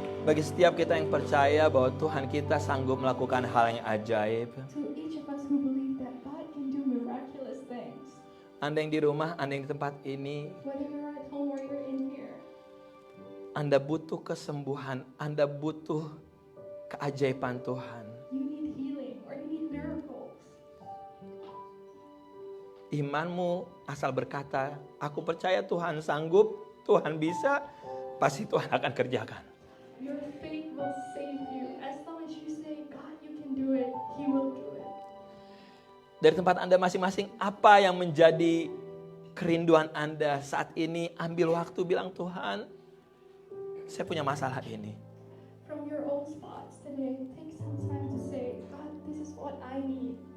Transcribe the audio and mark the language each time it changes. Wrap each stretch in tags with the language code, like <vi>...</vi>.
<id>Bagi setiap kita yang percaya bahwa Tuhan kita sanggup melakukan hal yang ajaib.</id> <en>To each of us who believe that God can do miraculous things,</en> <id>Anda yang di rumah, Anda yang di tempat ini,</id> <en>whether you're at home or you're in here,</en> <id>Anda butuh kesembuhan, Anda butuh keajaiban Tuhan.</id> <en>you need healing or you need miracles.</en> <id>Imanmu asal berkata, aku percaya Tuhan sanggup, Tuhan bisa, pasti Tuhan akan kerjakan.</id> <en>Your faith will save you. As long as you say, God, you can do it, He will do it.</en> <id>Dari tempat Anda masing-masing, apa yang menjadi kerinduan Anda saat ini? Ambil waktu bilang, Tuhan, saya punya masalah ini.</id> <en>From your own spots today, take some time to say, God, this is what I need.</en>